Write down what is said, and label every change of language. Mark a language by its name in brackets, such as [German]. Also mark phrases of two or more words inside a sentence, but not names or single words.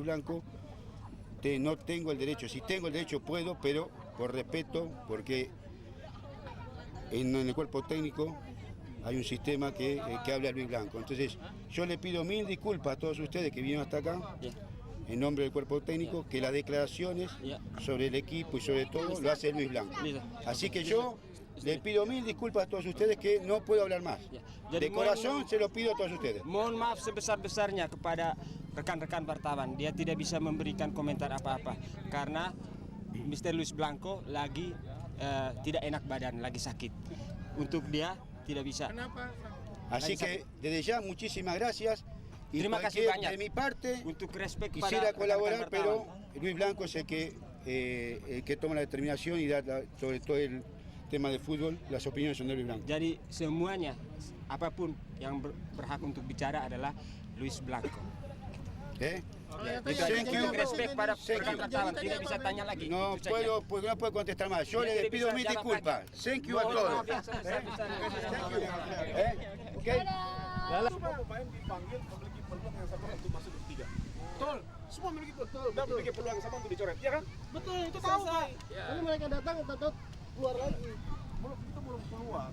[Spanish] Blanco no tengo el derecho, si tengo el derecho puedo, pero por respeto, porque en el cuerpo técnico hay un sistema que habla a Luis Blanco, entonces yo le pido mil disculpas a todos ustedes que vinieron hasta acá, en nombre del cuerpo técnico, que las declaraciones sobre el equipo y sobre todo lo hace Luis Blanco. Así que yo le pido mil disculpas a todos ustedes que no puedo hablar más. De corazón se lo pido a todos ustedes. [Indonesian] Mohon maaf sebesar-besarnya kepada rekan-rekan wartawan. Dia tidak bisa memberikan komentar apa-apa karena Mr. Luis Blanco lagi tidak enak badan, lagi sakit. Untuk dia tidak bisa. Kenapa? [Spanish] Así que desde ya muchísimas gracias. Y [Indonesian] Terima kasih banyak. [Spanish] de mi parte [Indonesian] Untuk respect [Spanish] quisiera [Indonesian] kepada [Spanish] colaborar, [Indonesian] rekan-rekan [Spanish] pero [Indonesian] wartawan. [Spanish] Luis Blanco es el que toma la determinación y da sobre todo el tema de fútbol, las opiniones son de Luis Blanco. [Indonesian] Jadi semuanya apapun yang berhak untuk bicara adalah Luis Blanco. ¿Eh? Itu aja. Untuk respect pada rekan wartawan, tidak bisa tanya lagi. [Spanish] No [Indonesian] Itu saja. [Spanish] puedo, pues no puedo contestar más. Yo les pido mil disculpas. [English] Thank you [Spanish] a todos. Okay. [Indonesian] Semua pemain dipanggil memiliki peluang yang sama untuk masuk ke tiga. Betul. Semua memiliki peluang dan memiliki peluang yang sama untuk dicoret, ya kan? Betul, itu tahu Pak. Ini mereka datang tetap keluar lagi. Belum keluar.